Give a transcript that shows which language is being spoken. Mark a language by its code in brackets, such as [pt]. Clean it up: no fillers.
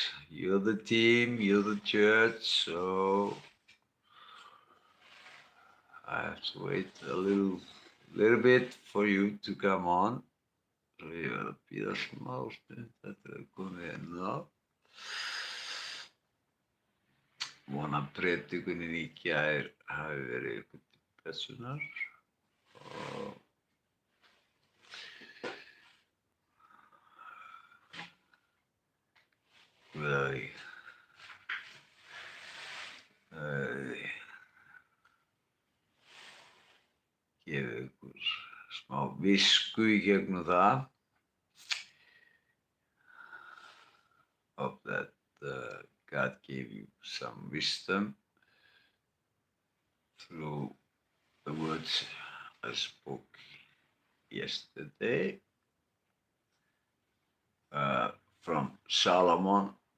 [en] You're the team, you're the church, so I have to wait a little bit for you to come on. [is] So ég verð að bíða smá stund eftir að koma inn á. Vona predikunin í gær hafi verið ykkur til blessunar og við gefa ykkur smá visku í gegnum það. [en] Hope that God gave you some wisdom through the words I spoke yesterday from Solomon.